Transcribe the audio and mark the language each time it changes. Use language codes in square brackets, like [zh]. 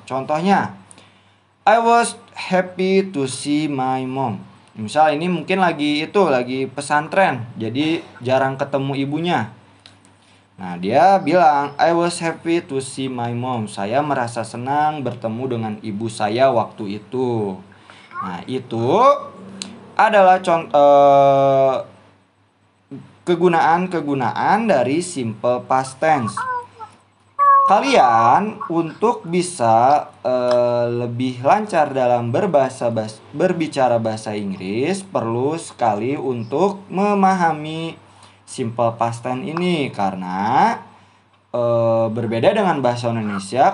[en] Contohnya, I was happy to see my mom. [id] Misal ini mungkin lagi pesantren, jadi jarang ketemu ibunya. [en] Nah, [id] dia bilang, [en] I was happy to see my mom. [id] Saya merasa senang bertemu dengan ibu saya waktu itu. Nah, itu adalah contoh kegunaan dari simple past tense. Kalian untuk bisa lebih lancar dalam berbicara bahasa Inggris perlu sekali untuk memahami simple past tense ini, karena berbeda dengan bahasa Indonesia.